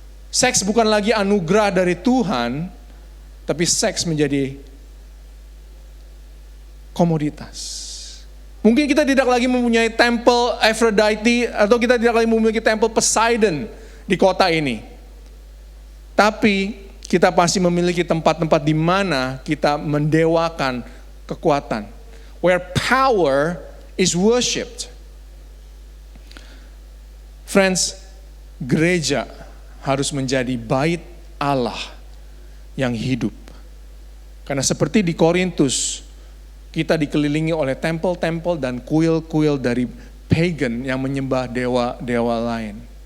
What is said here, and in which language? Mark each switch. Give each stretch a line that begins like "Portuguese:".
Indonesian: Seks bukan lagi anugerah dari Tuhan, tapi seks menjadi komoditas. Mungkin kita tidak lagi mempunyai tempel Aphrodite, atau kita tidak lagi memiliki tempel Poseidon di kota ini. Tapi kita pasti memiliki tempat-tempat di mana kita mendewakan kekuatan.
English: Where power is worshipped.
Indonesian: Friends, gereja harus menjadi bait Allah yang hidup. Karena seperti di Korintus, kita dikelilingi oleh tempel-tempel dan kuil-kuil dari pagan yang menyembah dewa-dewa lain.